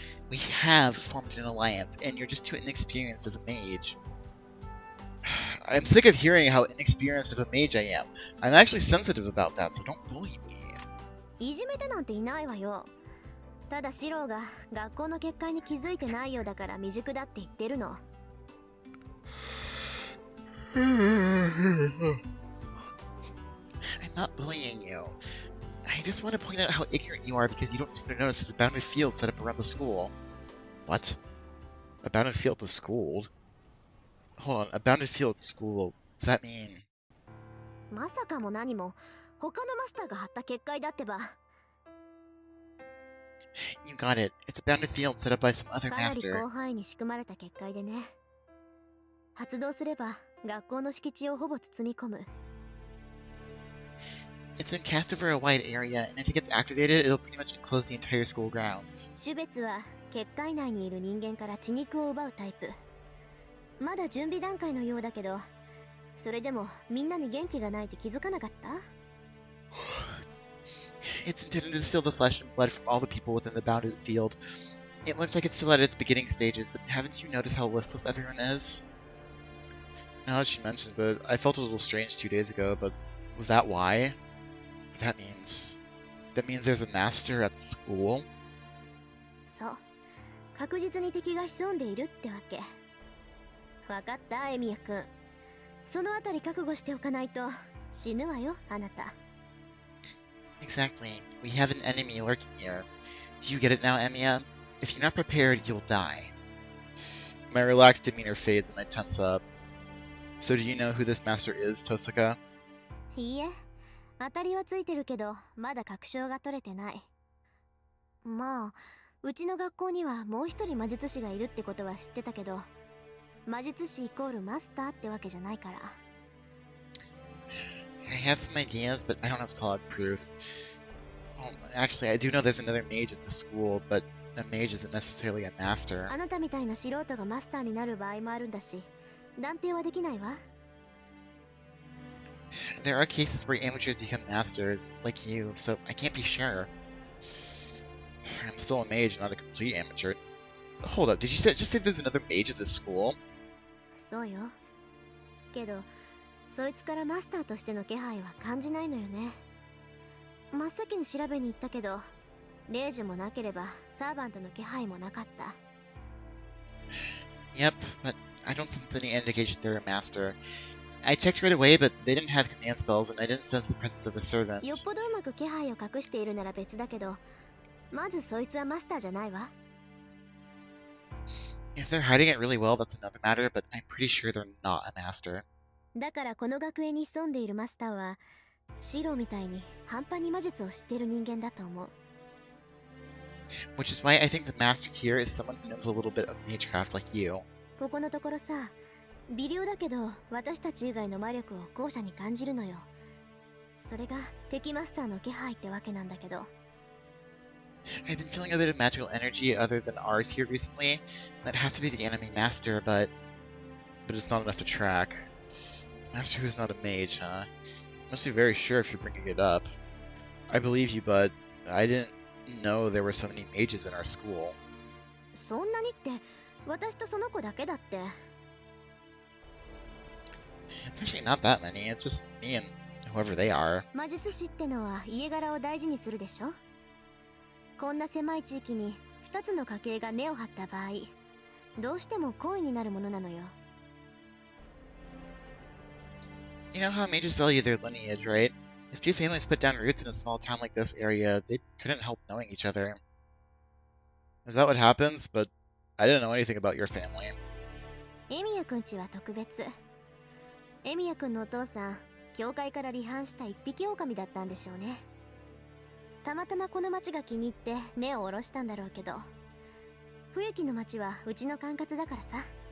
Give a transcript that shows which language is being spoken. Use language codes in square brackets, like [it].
[en] We have formed an alliance, and you're just too inexperienced as a mage. I'm sick of hearing how inexperienced of a mage I am. I'm actually sensitive about that, so don't bully me. [ja] いじめてなんていないわよ。ただシローが学校の結界に気づいてないようだから未熟だって言ってるの。 [en] I'm not bullying you. I just want to point out how ignorant you are because you don't seem to notice there's a bounded field set up around the school. What? A bounded field at the school? Hold on, a bounded field at school. Does that mean... [ja] まさかも何も他のマスターが張った結界だってば。 [en] You got it. It's a bounded field set up by some other [ja] かなり [en] master. [ja] 広範囲に仕組まれた結界でね。発動すれば学校の敷地をほぼ包み込む。 [en] It's been cast over a wide area, and if it gets activated, it'll pretty much enclose the entire school grounds. [ja] 種別は結界内にいる人間から血肉を奪うタイプ。まだ準備段階のようだけど、それでもみんなに元気がないって気づかなかった？ [en] It's intended to steal the flesh and blood from all the people within the bounded field. It looks like it's still at its beginning stages, but haven't you noticed how listless everyone is? Now that she mentions it, I felt a little strange 2 days ago, but was that why? That means there's a master at school? [ja] そう、確実に敵が潜んでいるってわけ。わかったエミヤくん。そのあたり覚悟しておかないと死ぬわよあなた。 [en] Exactly. We have an enemy lurking here. Do you get it now, Emiya? If you're not prepared, you'll die. My relaxed demeanor fades and I tense up. So do you know who this master is, Tosaka? [ja] いいえ、当たりはついてるけどまだ確証が取れてない。まあ、うちの学校にはもう一人魔術師がいるってことは知ってたけど、魔術師イコールマスターってわけじゃないから。 [en] I have some ideas, but I don't have solid proof. Well, actually, I do know there's another mage at the school, but a mage isn't necessarily a master. [ja] あなたみたいな素人がマスターになる場合もあるんだし、断定はできないわ。 [en] There are cases where amateurs become masters, like you, so I can't be sure. I'm still a mage, not a complete amateur. Hold up, did you just say there's another mage at this school? [ja] そうよ。けど、そいつからマスターとしての気配は感じないのよね。真っ先に調べに行ったけど、霊樹もなければサーバントの気配もなかった。 [en] Yep, but I don't sense any indication they're a master. I checked right away, but they didn't have command spells, and I didn't sense the presence of a servant. [ja] よっぽどうまく気配を隠しているなら別だけど、まずそいつはマスターじゃないわ。 [en] If they're hiding it really well, that's another matter, but I'm pretty sure they're not a master. [ja] だからこの学園に潜んでいるマスターは、シロみたいに半端に魔術を知っている人間だと思う。 [en] Which is why I think the master here is someone who knows a little bit of magecraft like you. [ja] ここのところさ、微量だけど私たち以外の魔力を後者に感じるのよ。それが敵マスターの気配ってわけなんだけど。 [en] I've been feeling a bit of magical energy other than ours here recently. That has to be the enemy master, but it's not enough to track. Master who's not a mage, huh? Must be very sure if you're bringing it up. I believe you, but I didn't know there were so many mages in our school. [ja] そんなにって私とその子だけだって。 [en] It's actually not that many. It's just me and whoever they are. [ja] 魔術師ってのは家柄を大事にするでしょ。こんな狭い地域に2つの家系が根を張った場合、どうしても好意になるものなのよ。 [en] You know how mages value their lineage, right? If two families put down roots in a small town like this area, they couldn't help knowing each other. Is that what happens? But I didn't know anything about your family. [ja] エミヤくんちは特別。エミヤくんのお父さん、教会から離反した一匹狼だったんでしょうね。たまたまこの町が気に入って根を下ろしたんだろうけど、冬木の町はうちの管轄だからさ。